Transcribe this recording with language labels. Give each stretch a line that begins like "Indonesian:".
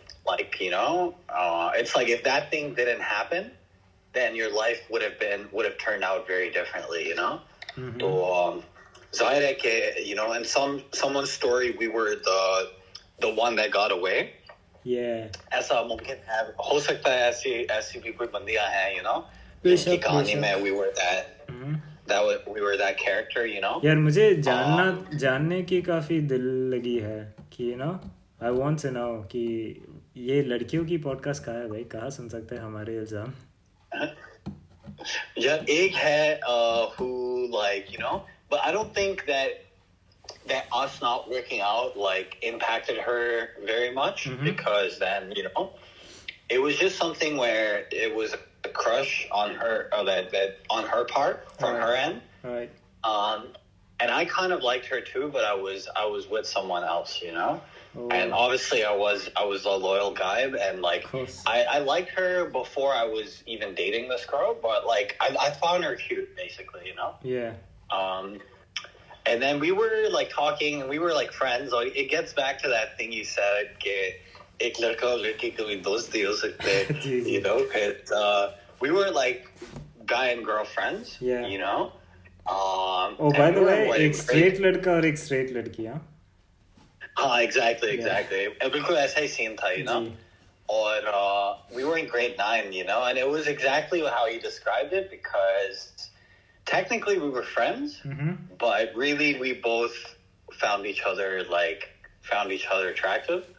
English: It's like if that thing didn't happen, then your life would have turned out very differently, Mm-hmm. So
Hindi: ज़ाहिर है कि
English: in someone's story we were the one that got away.
Hindi: ऐसा मुमकिन है, हो सकता है ऐसी भी कोई बंदियां हैं जिनकी कहानी में
English: we were that character.
Hindi: यार मुझे जानने की काफ़ी दिल लगी है कि
English: I want to know
Hindi: कि ये लड़कियों की पॉडकास्ट कहाँ है भाई, कहाँ सुन सकते हैं हमारे इल्ज़ाम। यार एक है
English: who but I don't think that us not working out like impacted her very much. Mm-hmm. Because then it was just something where it was a crush on her, or that on her part from her end. Right. And I kind of liked her too, but I was with someone else, Oh. And obviously I was a loyal guy, and like I liked her before I was even dating this girl, but like I found her cute basically, Yeah. And then we were like talking, and we were like friends. Like, it gets back to that thing you said,
Hindi: कि एक लड़का और लड़की कभी दोस्त नहीं हो सकते,
English: we were like guy and girl friends, yeah. Oh, by the way,
Hindi: एक straight लड़का और एक straight लड़की, हाँ?
English: हाँ, exactly.
Hindi: बिल्कुल ऐसा ही scene था, और
English: we were in grade 9, and it was exactly how you described it, because technically we were friends, mm-hmm. but really we both found each other attractive.